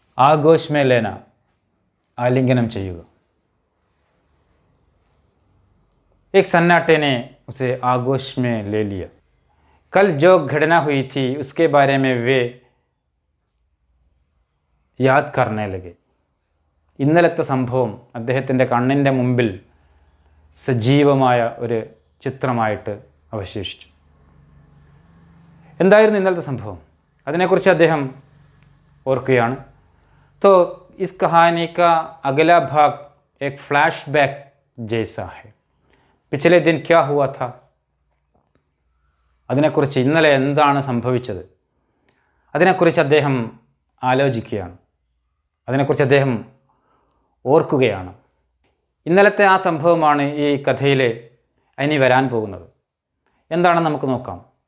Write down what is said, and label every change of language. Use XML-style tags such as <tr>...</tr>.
<hi>आगोश में लेना,</hi> <ml>आलिंगनम ചെയ്യുക.</ml> <hi>एक सन्नाटे ने उसे आगोश में ले लिया। कल जो घटना हुई थी उसके बारे में वे याद करने लगे।</hi> <ml>ഇന്നലത്തെ സംഭവം അദ്ദേഹത്തിൻ്റെ കണ്ണിൻ്റെ മുമ്പിൽ സജീവമായ ഒരു ചിത്രമായിട്ട് അവശേഷിച്ചു. എന്തായിരുന്നു ഇന്നലത്തെ സംഭവം? അതിനെക്കുറിച്ച് അദ്ദേഹം ഓർക്കുകയാണ്.</ml> <hi>तो इस कहानी का अगला भाग एक फ्लैशबैक जैसा है. पिछले दिन क्या हुआ था?</hi> <ml>അതിനെക്കുറിച്ച് ഇന്നലെ എന്താണ് സംഭവിച്ചത് അതിനെക്കുറിച്ച് അദ്ദേഹം ആലോചിക്കുകയാണ്. അതിനെക്കുറിച്ച് അദ്ദേഹം ഓർക്കുകയാണ്. ഇന്നലത്തെ ആ സംഭവമാണ് ഈ കഥയിൽ ഇനി വരാൻ പോകുന്നത്. എന്താണെന്ന് നമുക്ക് നോക്കാം.</ml>